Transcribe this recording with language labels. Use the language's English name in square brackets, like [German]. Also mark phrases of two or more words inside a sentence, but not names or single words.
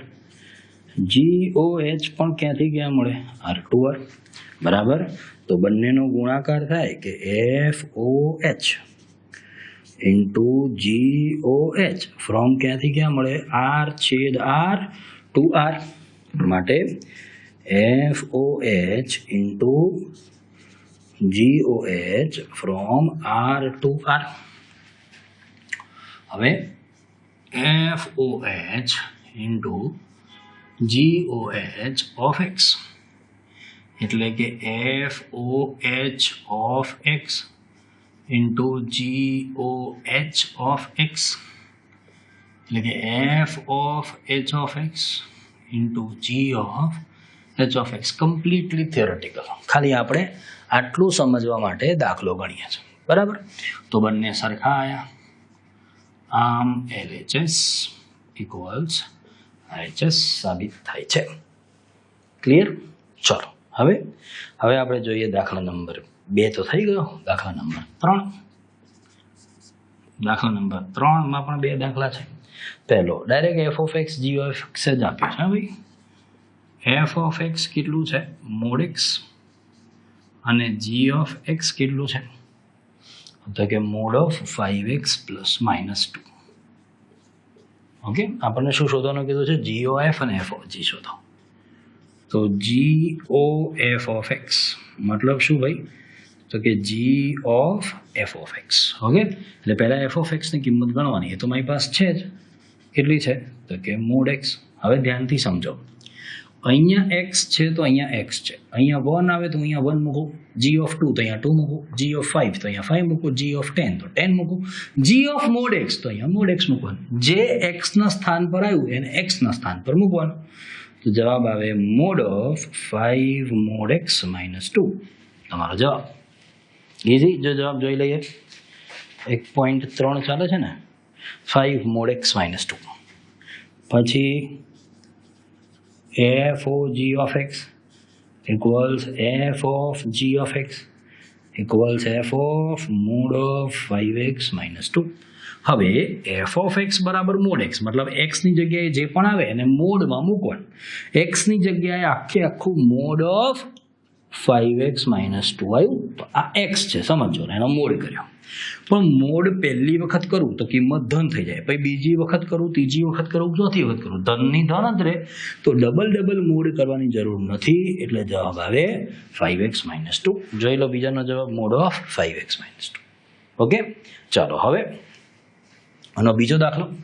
[Gujarati] GOH પણ ક્યાંથી ક્યાં મળે, R2R બરાબર. તો બંનેનો ગુણાકાર થાય કે [English] FOH into GOH from [Gujarati] ક્યાંથી ક્યાં મળે, R/R2R. [English] માટે FOH into GOH from R to R. હવે FOH into GOH of X, [Gujarati] એટલે કે [English] FOH of X into GOH of X, [Gujarati] એટલે કે [English] F of H of X into G of H of X. completely theoretical, [Gujarati] ખાલી આપણે આટલું સમજવા માટે દાખલો ગણીએ છીએ બરાબર. તો બંને સરખા આવ્યા, આમ [English] LHS equals RHS [Gujarati] સાબિત થાય છે. ક્લિયર? ચલો હવે આપણે જોઈએ દાખલા નંબર 2 તો થઈ ગયો. દાખલા નંબર 3. દાખલા નંબર 3માં પણ 2 દાખલા છે. પહેલો ડાયરેક્ટ [English] F of X G of X [Gujarati] જ આપ્યું છે ભાઈ. [English] F of X [Gujarati] કેટલું છે, [English] mod X, [Gujarati] અને [English] G of X [Gujarati] કેટલું છે, તો કે [English] mod of 5x plus minus 2. [Gujarati] ઓકે, આપણને શું શોધવાનું કીધું છે, GOF અને [English] F of G [Gujarati] શોધો. તો [English] GOF of X [Gujarati] મતલબ શું ભાઈ, તો કે [English] G of F of X. [Gujarati] ઓકે, એટલે પહેલા [English] F of X [Gujarati] ની કિંમત ગણવાની, એ તો મારી પાસે છે જ. કેટલી છે, તો કે [English] mod X. [Gujarati] હવે ધ્યાનથી સમજો, અહીંયા x છે તો અહીંયા x છે, અહીંયા 1 આવે તો અહીંયા 1 મૂકો, [English] g of 2 [Gujarati] તો અહીંયા 2 મૂકો, [English] g of 5 [Gujarati] તો અહીંયા 5 મૂકો, [English] g of 10 [Gujarati] તો 10 મૂકો, [English] g of mod x [Gujarati] તો અહીંયા [English] mod x [Gujarati] મૂકવાનું. જે x ના સ્થાન પર આવ્યું એને x ના સ્થાન પર મૂકવાનું. તો જવાબ આવે [English] mod of 5 mod x minus 2. [Gujarati] તમારો જવાબ ઇઝી. જો જવાબ જોઈ લઈએ, 1.3 ચાલે છે ને, [English] 5 mod x minus 2. પછી F of G of X equals F of G of X equals F of mod of 5x minus 2. [Gujarati] હવે [English] F of X [Gujarati] બરાબર [English] mod X, [Gujarati] મતલબ x ની જગ્યાએ જે પણ આવે એને મોડમાં મૂકવાનું. x ની જગ્યાએ આખું [English] mod of 5x minus 2 [Gujarati] આવ્યું, તો આ x છે સમજો ને, એનો મોડ કર્યો. પણ મોડ પહેલી વખત કરું તો કિંમત ધન થઈ જાય, પછી બીજી વખત કરું, ત્રીજી વખત કરું, ચોથી વખત કરું, ધનની ધન જ રહે. તો ડબલ મોડ કરવાની જરૂર નથી, એટલે જવાબ આવે [English] 5x minus 2. [Gujarati] જોઈ લો બીજાનો જવાબ, [English] mod of 5x minus 2. [Gujarati] ઓકે, ચાલો હવે આનો બીજો દાખલો.